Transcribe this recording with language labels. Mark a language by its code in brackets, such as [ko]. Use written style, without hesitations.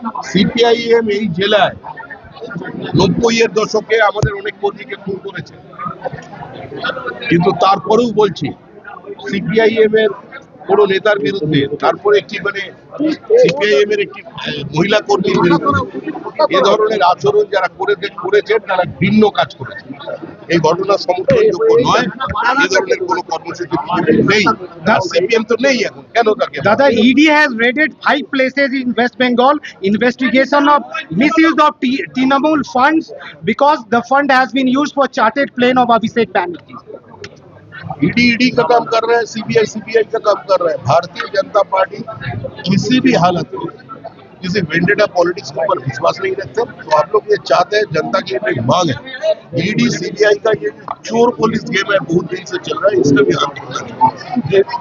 [bn] CPIM এই জেলায় 90-এর দশকে আমাদের অনেক কর্মীকে খুন করেছে, কিন্তু তারপরেও বলছি সিপিআইএম এর কোন নেতার বিরুদ্ধে, তারপরে একটি সিপিআইএম এর একটি মহিলা কর্মীর বিরুদ্ধে এ ধরনের আচরণ যারা করেছেন তারা ভিন্ন কাজ করেছে। এই ঘটনা সমর্থনযোগ্য নয়। এ ধরনের কোন কর্মসূচি নেই, তার সিপিএম তো নেই এখন, কেন তাকে? [en] Dada, ED has raided 5 places in West Bengal. Investigation of misuse of Trinamool funds because the fund has been used for chartered plane of Abhishek Banerjee. [hi] ED का काम कर रहा है, सीबीआई का काम कर रहा है। भारतीय जनता पार्टी किसी भी हालत में किसी वेंडेटा पॉलिटिक्स के ऊपर विश्वास नहीं रखते। तो आप लोग ये चाहते हैं, जनता की एक मांग है, ईडी सीबीआई का ये चोर पुलिस गेम है, बहुत दिन से चल रहा है, इसका भी अंत होना चाहिए।